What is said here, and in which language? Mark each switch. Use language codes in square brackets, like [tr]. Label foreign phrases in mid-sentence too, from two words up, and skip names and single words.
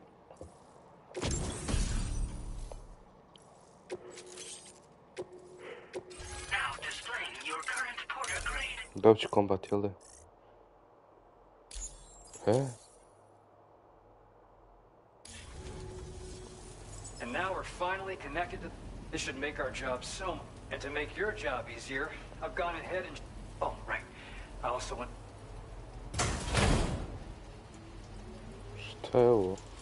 [bs] Dobit ću kombat, jel da? [en] And now we're finally connected to... This should make our job so... And to make your job easier, I've gone ahead and... Oh, right. I also want... [bs] Šta je ovo?